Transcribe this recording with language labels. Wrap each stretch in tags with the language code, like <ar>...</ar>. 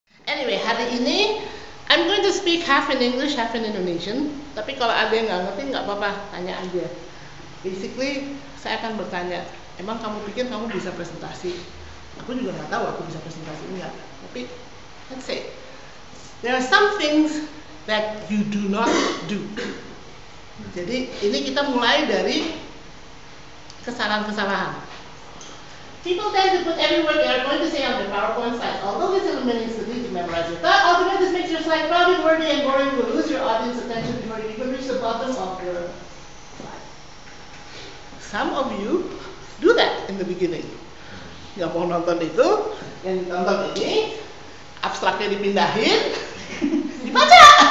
<en>Anyway,</en> <id>hari ini</id> <en>I'm going to speak half in English, half in Indonesian.</en> <id>Tapi kalau ada yang nggak ngerti nggak apa-apa, tanya aja. Basically, saya akan bertanya, emang kamu pikir kamu bisa presentasi? Aku juga nggak tahu aku bisa presentasi enggak.</id> <en>Tapi let's say there are some things that you do not do.</en> <id>Jadi ini kita mulai dari kesalahan-kesalahan.</id> <en>People tend to put every word they are going to say on their PowerPoint slides. Although this eliminates the need to memorize your thought, ultimately this makes your slide crowded, wordy, and boring. You will lose your audience attention before you even reach the bottom of your slide. Some of you do that in the beginning.</en> <id>Yang mau nonton itu, yang nonton ini, abstraknya dipindahin, dibaca.</id>